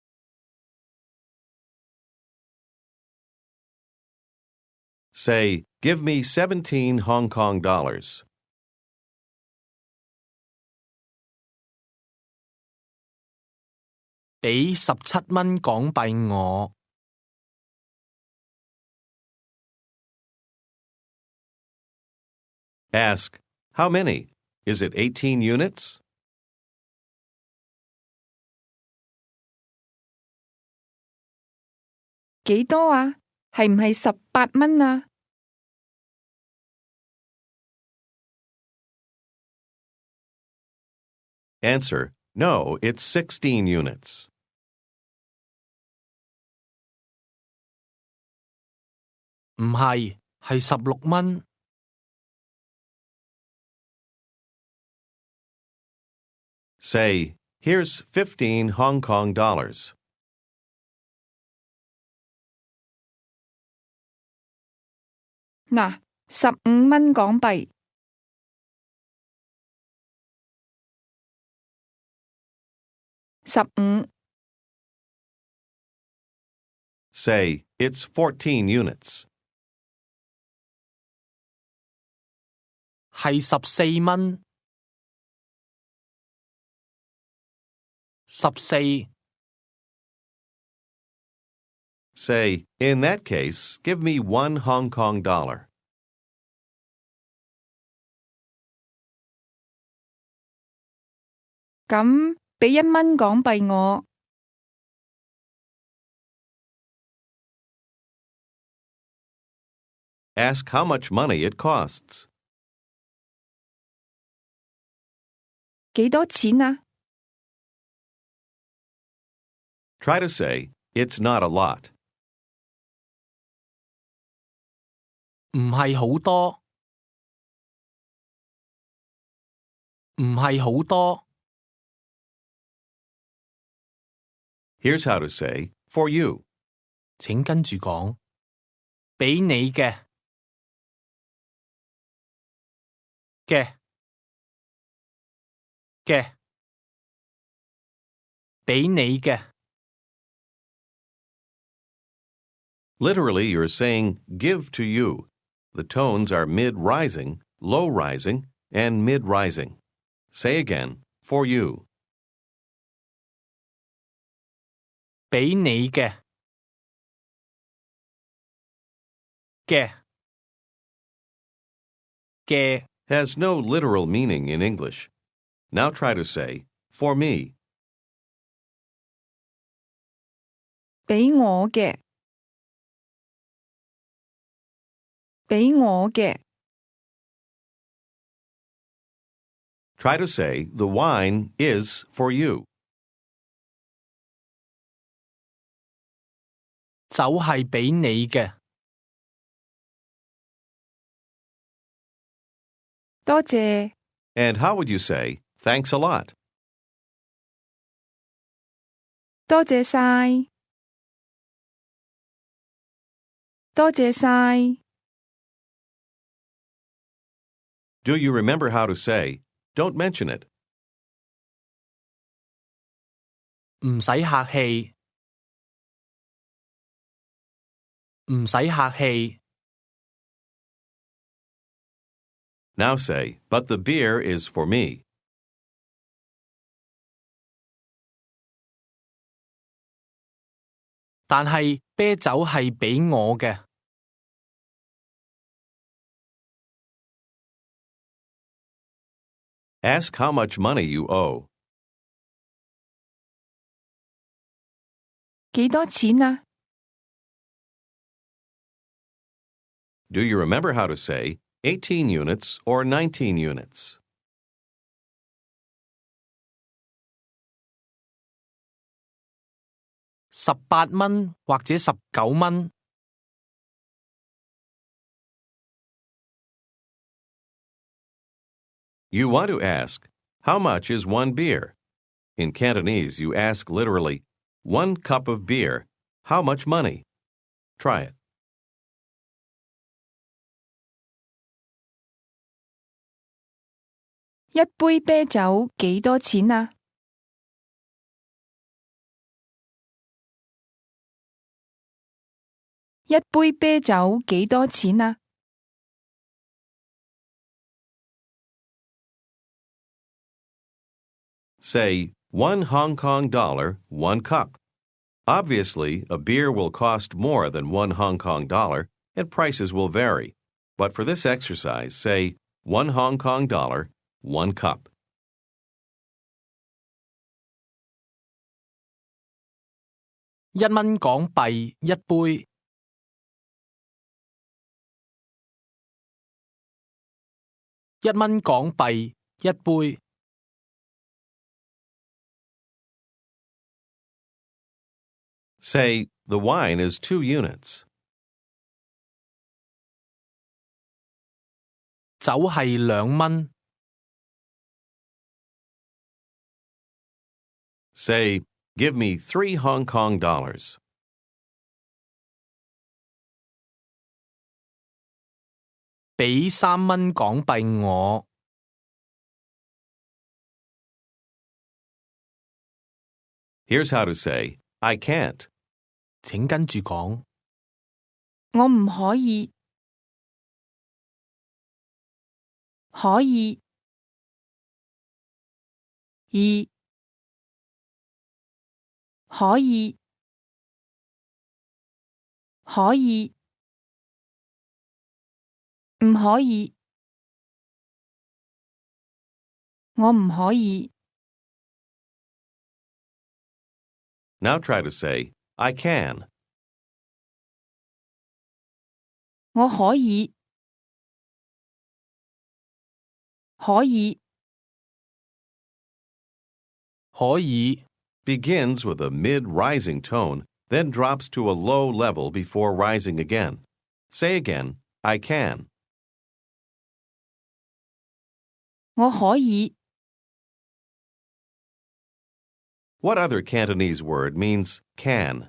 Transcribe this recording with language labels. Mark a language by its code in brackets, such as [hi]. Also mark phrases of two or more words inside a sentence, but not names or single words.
[en] Say, "Give me 17 Hong Kong dollars." [yue] 俾17蚊港幣我。 [en] Ask, "How many?" Is it 18 units? [yue] $ 幾多啊？係唔係18蚊啊？ [en] Answer: No, it's 16 units. [yue] 唔係，係16蚊。 [en] Say, here's 15 Hong Kong dollars. [yue] 嗱，15蚊港幣。15 [en] Say, it's 14 units. [yue] 係14蚊。14 [en] Say, in that case, give me 1 Hong Kong dollar. [yue] 咁俾1蚊港幣我。 [en] Ask how much money it costs. [yue] 幾多錢啊？ [en] Try to say, it's not a lot. [yue] 唔係好多。唔係好多。 [en] Here's how to say, for you. [yue] 請跟住講，俾你嘅俾你嘅。 [en] Literally, you're saying give to you. The tones are mid-rising, low-rising, and mid-rising. Say again, for you. [yue] 俾你嘅 [en] Has no literal meaning in English. Now try to say, for me. [yue] 俾我嘅。俾我嘅。 [en] Try to say, the wine is for you. [yue] 酒係俾你嘅。多謝。 [en] And how would you say, thanks a lot? [yue] 多謝晒。多謝晒。 [en] Do you remember how to say, don't mention it? [yue] 唔使客氣。唔使客氣。 [en] Now say, but the beer is for me. [yue] 但係啤酒係俾我嘅。 [en] Ask how much money you owe. [yue] 幾多錢啊？ [en] Do you remember how to say 18 units or 19 units? [yue] 18蚊或者19蚊。 [en] You want to ask, how much is one beer? In Cantonese, you ask literally, 1 cup of beer, how much money? Try it. [yue] 一杯啤酒幾多錢啊？一杯啤酒幾多錢啊？ [en] Say, 1 Hong Kong dollar, 1 cup. Obviously, a beer will cost more than 1 Hong Kong dollar, and prices will vary. But for this exercise, say 1 Hong Kong dollar, 1 cup. [yue] 1蚊港幣一杯。1蚊港幣一杯。 [en] Say, the wine is 2 units. [yue] 酒係2蚊。 [en] Say, give me 3 Hong Kong dollars. [yue] 俾3蚊港幣我。 [en] Here's how to say, I can't. [yue] 請跟住講。我唔可以。可以。二。可以。可以。唔可以。我唔可以。 [en] Now try to say, I can. [yue] 我可以。可以。可以。 [en] Begins with a mid-rising tone, then drops to a low level before rising again. Say again, I can. [yue] 我可以。 [en] What other Cantonese word means can?